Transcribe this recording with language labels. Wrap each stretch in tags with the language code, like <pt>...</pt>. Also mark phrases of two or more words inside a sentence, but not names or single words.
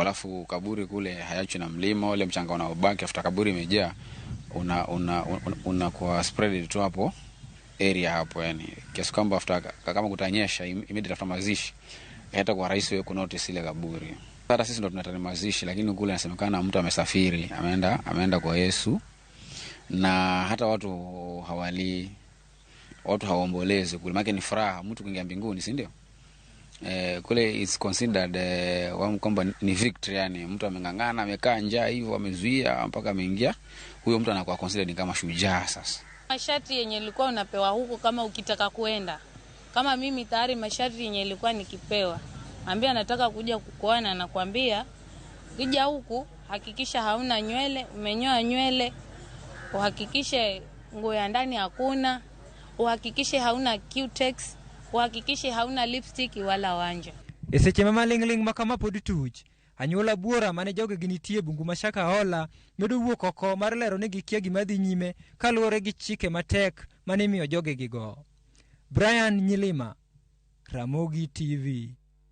<sw>Alafu kaburi kule hayachi na mlima, ule mchanga unaobaki after kaburi imejaa una kwa spread tu hapo area hapo, yani kiasi kwamba after kama kutanyesha</sw> <en>immediate after</en> <sw>mazishi hata kwa rahisi wewe kunotice ile kaburi. Hata sisi ndo tunataka mazishi, lakini kule inasemekana mtu amesafiri, ameenda kwa Yesu, na hata watu hawali, watu hawaombolezi kule, maana ni furaha mtu kuingia mbinguni, si ndio? Kule</sw> <en>is considered</en> <sw>kwamba ni victory, yani mtu amengangana, amekaa njaa hivyo, amezuia mpaka ameingia, huyo mtu anakuwa considered kama shujaa. Sasa masharti yenye ilikuwa unapewa huko kama ukitaka kuenda, kama mimi tayari masharti yenye ilikuwa nikipewa, ambia nataka kuja kukuona, nakwambia ukija huku hakikisha hauna nywele, umenyoa nywele, uhakikishe nguo ya ndani hakuna, uhakikishe hauna cutex, uhakikishe hauna lipstick wala wanja.</sw> <luo>Eseche mama lingling makama pod tuch, anyuola buora mane joge ginitie bungu ma Shakahola medo wuok oko mar lero ni gikia gimadhi nyime kaluwore gi chike matek mane miyo joge gigo. Brian Nyilima, Ramogi TV.</luo>